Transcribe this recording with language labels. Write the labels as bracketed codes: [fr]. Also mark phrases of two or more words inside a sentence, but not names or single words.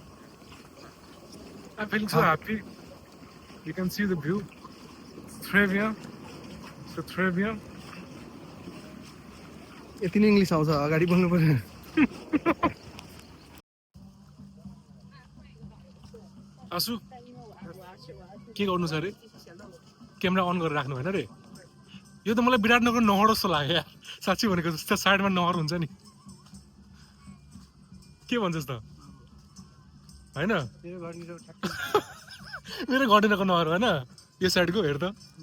[en] I'm feeling so happy. You can see the view. Trevia. So Trevia. [ne] यति नै इङ्ग्लिस आउँछ अगाडि बोल्नु पर्यो आसु के गर्नु छ अरे [en] camera on [ne] गरेर राख्नु होइन रे यो त मलाई विराटनगर नहर जस्तो लाग्यो यार साँच्चै भनेको जस्तो साइडमा नहर हुन्छ नि के भन्छस् त होइन मेरो घटेनको नहर होइन यो साइडको हेर त